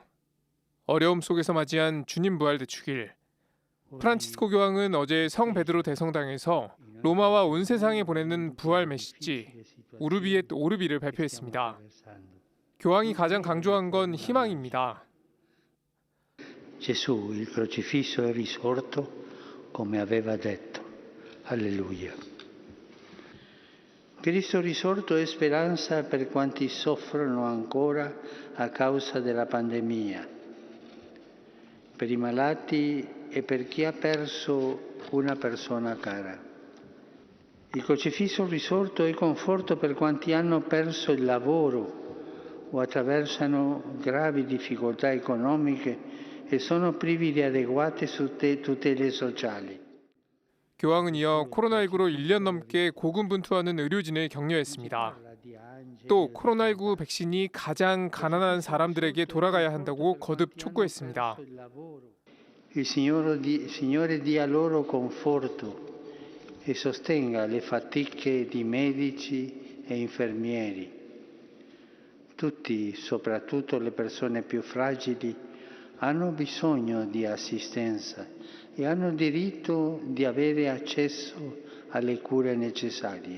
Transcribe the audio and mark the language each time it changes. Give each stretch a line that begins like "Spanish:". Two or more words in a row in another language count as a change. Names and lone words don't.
Korean: 어려움 속에서 맞이한 주님 부활 대축일. 프란치스코 교황은 어제 성 베드로 대성당에서 로마와 온 세상에 보내는 부활 메시지 우르비 앳 오르비를 발표했습니다. 교황이 가장 강조한 건 희망입니다.
Italian: Gesù, il crocifisso è risorto come aveva detto.
Latin: Alleluia.
Italian: Cristo risorto è speranza per quanti soffrono ancora a causa della pandemia, per i malati e per chi ha perso una persona cara. Il crocifisso risorto è conforto per quanti hanno perso il lavoro o attraversano gravi difficoltà economiche e sono privi di adeguate tutele sociali.
Korean: 교황은 이어 코로나19로 1년 넘게 고군분투하는 의료진을 격려했습니다. 또 코로나19 백신이 가장 가난한 사람들에게 돌아가야 한다고 거듭 촉구했습니다.
Italian: Il Signore dia loro conforto e sostenga le fatiche di medici e infermieri. Tutti, soprattutto le persone più fragili, hanno bisogno di assistenza e hanno diritto di avere accesso alle cure necessarie.